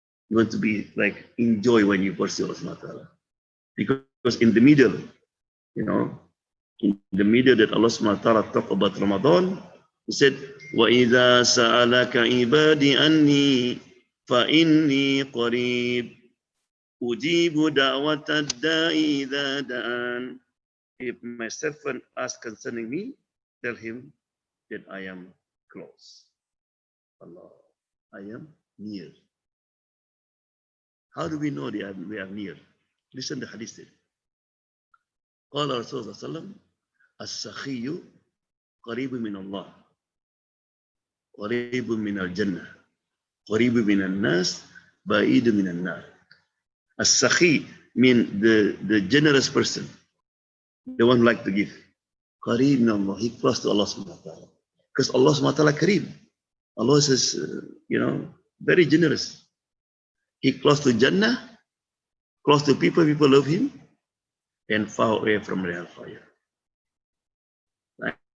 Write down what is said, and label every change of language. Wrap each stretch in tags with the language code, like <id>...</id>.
<en>You want to be enjoy when you pursue Allah Subhanahu wa Taala. Because in the middle, in the middle that Allah Subhanahu wa Taala talk about Ramadan, He said,</en> <ar>وَإِذَا سَأَلَكَ عِبَادِي أَنِّي فَإِنِّي قَرِيبٌ أُجِيبُ دَعْوَةَ الدَّاعِ إِذَا دَعَانِ.</ar> <en>If my servant asks concerning me, tell him that I am close. Allah, I am near. How do we know that we are near? Listen to the hadith.</en> <ar>قال رسول الله صلى الله عليه وسلم السخي قريب من الله قريب من الجنة قريب من الناس بعيد من النار.</ar> <en>السخي means the generous person, the one who like to give.</en> <ar>قريب من الله,</ar> <en>he close to Allah subhanahu wa ta'ala. Because Allah subhanahu wa ta'ala kareem. Allah is, very generous. He close to Jannah, close to people love him, and far away from the hellfire. Right?</en>